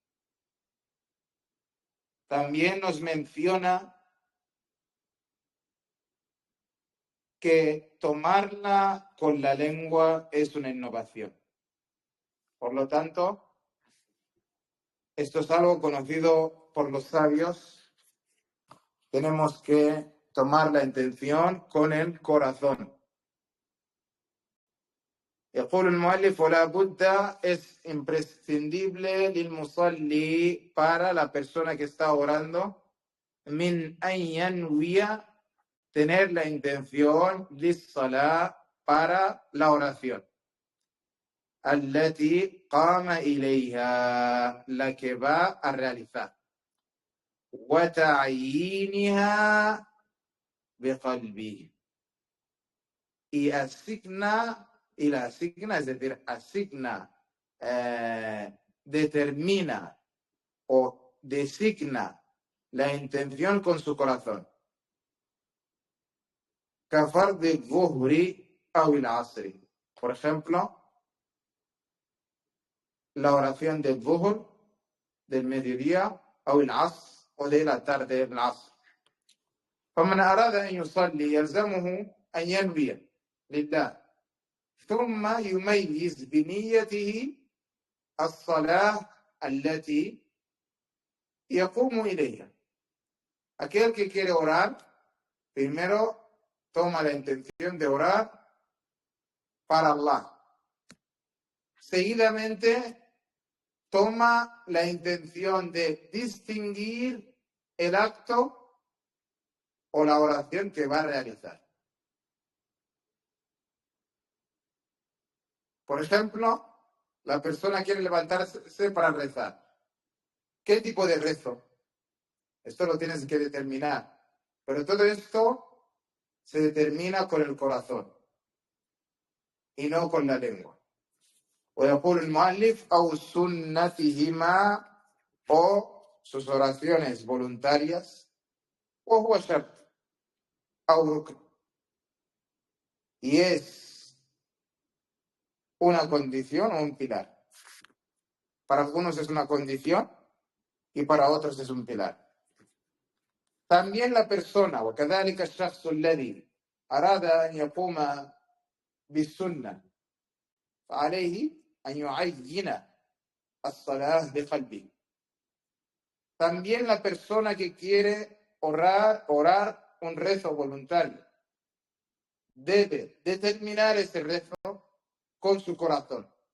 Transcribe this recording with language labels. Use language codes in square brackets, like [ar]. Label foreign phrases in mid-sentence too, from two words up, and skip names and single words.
[es] También nos menciona que tomarla con la lengua es una innovación. Por lo tanto, esto es algo conocido por los sabios. Tenemos que tomar la intención con el corazón. [ar] يقول المؤلف: ولا بد, [es] es imprescindible للمصلي, para la persona que está orando, [ar] من أن ينوي, [es] tener la intención للصلاة, para la oración, [ar] التي قام إليها, [es] la que va a realizar, [ar] وتعيينها بقلبه, [es] y la asigna, es decir, determina o designa la intención con su corazón. [ar] كفرض الظهر أو العصر. [es] Por ejemplo, la oración del Zuhr, del mediodía, o el Asr, o de la tarde, el Asr. [ar] فمن أراد أن يصلي يلزمه أن ينوي لله, ثم يميز بنيته الصلاة التي يقوم إليها. [es] Aquel que quiere orar, primero toma la intención de orar para Allah. Seguidamente, toma la intención de distinguir el acto o la oración que va a realizar. Por ejemplo, la persona quiere levantarse para rezar. ¿Qué tipo de rezo? Esto lo tienes que determinar. Pero todo esto se determina con el corazón y no con la lengua. [ar] ويقول المؤلف أو سنتهما, [es] o sus oraciones voluntarias, [ar] وهو شرط أو ركن, [es] y es una condición o un pilar. Para algunos es una condición y para otros es un pilar. También la persona, [ar] وكذلك الشخص الذي أراد أن يقوم بالسنة فعليه أن يعين الصلاة بقلبه. [es] También la persona que quiere orar un rezo voluntario, debe determinar ese rezo con su corazón.